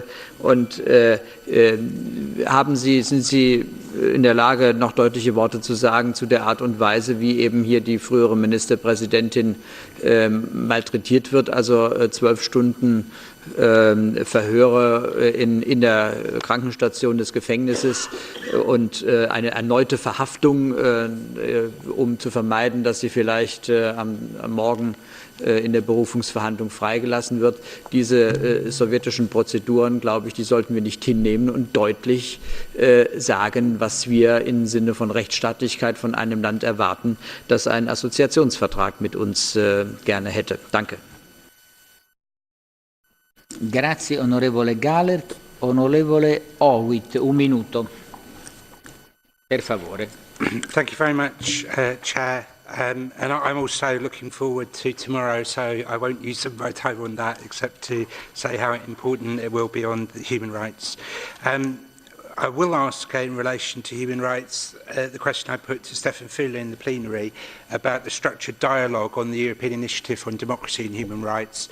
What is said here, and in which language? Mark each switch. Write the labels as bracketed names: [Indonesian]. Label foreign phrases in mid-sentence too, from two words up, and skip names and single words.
[German] Und sind Sie in der Lage, noch deutliche Worte zu sagen zu der Art und Weise, wie eben hier die frühere Ministerpräsidentin malträtiert wird, also 12 Stunden Verhöre in der Krankenstation des Gefängnisses und eine erneute Verhaftung, um zu vermeiden, dass sie vielleicht am Morgen in der Berufungsverhandlung freigelassen wird. Diese sowjetischen Prozeduren, glaube ich, die sollten wir nicht hinnehmen und deutlich sagen, was wir im Sinne von Rechtsstaatlichkeit von einem Land erwarten, das einen Assoziationsvertrag mit uns gerne hätte. Danke. [Italian] Grazie, onorevole Gahler. Onorevole Howitt, un minuto. Per favore. [English] Thank you very much, Chair. And I'm also looking forward to tomorrow, so I won't use some of my time on that, except to say how important it will be on the human rights. I will ask in relation to human rights the question I put to Stefan Füle in the plenary about the structured dialogue on the European Initiative on Democracy and Human Rights.